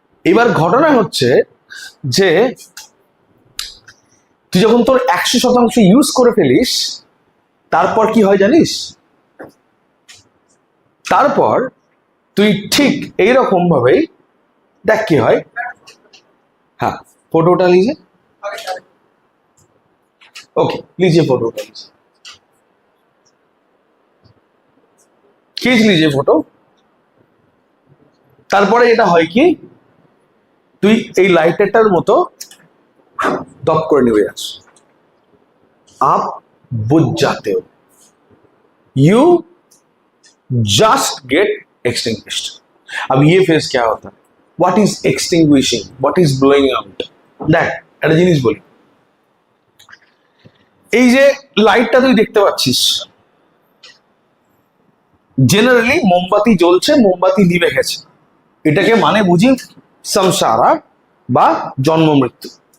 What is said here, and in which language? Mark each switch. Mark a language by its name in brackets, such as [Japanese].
[Bangla] এবার ঘটনা হচ্ছে যে তুই যখন তোর 100% ইউজ করে ফেলিস, তারপর কি হয় জানিস? তারপর তুই ঠিক এইরকম ভাবেই দেখ কি হয়। [Hindi] हाँ, फोटो उठा लीजिए। ओके, लीजिए फोटो उठा लीजिए, खींच लीजिए फोटो। [Bangla] তারপরে এটা হয় কি, তুই এই লাইটারটার মতো দপ করে নিয়ে যাস, [Hindi] आप बुझ जाते हो, [Bangla] you [English] Just get extinguished. [Hindi] अब ये फेज क्या होता है? [English] What is extinguishing, what is blowing out? [Bangla] দেখ একটা জিনিস বলি, এই যে লাইটটা তুই দেখতে পাচ্ছিস, জেনারেলি মোমবাতি জ্বলছে, মোমবাতি নিভে গেছে, এটাকে মানে বুঝি সংসারা বা জন্ম মৃত্যু।